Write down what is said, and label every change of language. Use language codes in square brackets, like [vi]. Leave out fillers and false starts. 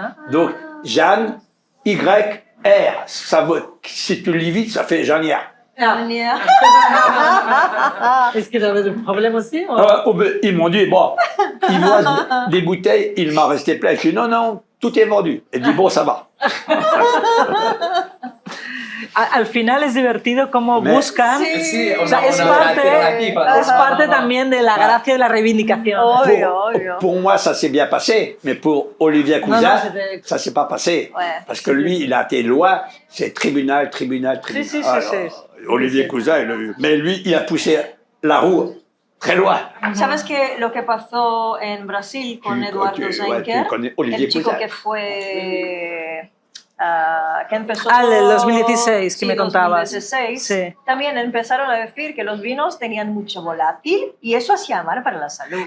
[fr] Donc, Jeanne, Y-R. Ça veut, si tu lis vite, ça fait Jeannière. Est-ce que tu avais des problèmes aussi? Ils m'ont dit, bon, ils voient des bouteilles, il m'en restait plein. Je dis, non, tout est vendu. Et dit, bon, ça va. [es] Al final es divertido como buscan. Sí, O sea, es parte también de la gracia de la reivindicación. Obvio. [fr] Pour moi, ça s'est bien passé, mais pour Olivier Cousin, ça s'est pas passé. Ouais. Parce que lui, il a été loin, c'est tribunal. [es] Sí. [fr] Olivier Cousin, il a eu. Mais lui, il a poussé la roue très loin. [es] ¿Sabes qué lo que pasó en Brasil con Eduardo Zenker? El chico que fue... que empezó el 2016 que me contabas. 2016, sí. También empezaron a decir que los vinos tenían mucho volátil y eso hacía mal para la salud.